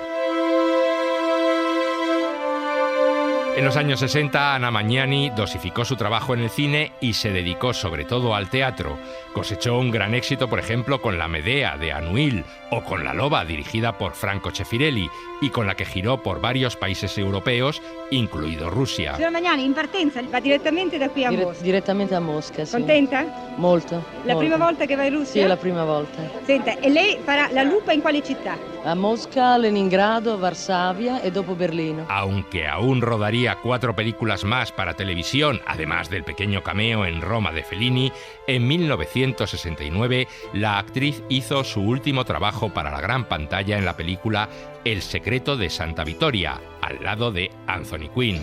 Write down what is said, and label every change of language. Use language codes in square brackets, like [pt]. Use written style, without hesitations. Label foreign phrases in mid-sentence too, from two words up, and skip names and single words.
[es] En los años 60, Anna Magnani dosificó su trabajo en el cine y se dedicó sobre todo al teatro. Cosechó un gran éxito, por ejemplo, con La Medea de Anuil o con La Loba, dirigida por Franco Cefirelli, y con la que giró por varios países europeos, incluido Rusia. [it] Signora Magnani, in partenza, va direttamente da qui a Mosca. Direttamente a Mosca, sì. Contenta? Molto. La prima volta che va in Russia? Sì, è la prima volta. Senta, e lei farà La Lupa in quale città? A Mosca, Leningrado, Varsavia e dopo Berlino. [es] Aunque aún rodaría 4 películas más para televisión, además del pequeño cameo en Roma de Fellini, en 1969 la actriz hizo su último trabajo para la gran pantalla en la película El secreto de Santa Vittoria, al lado de Anthony Quinn.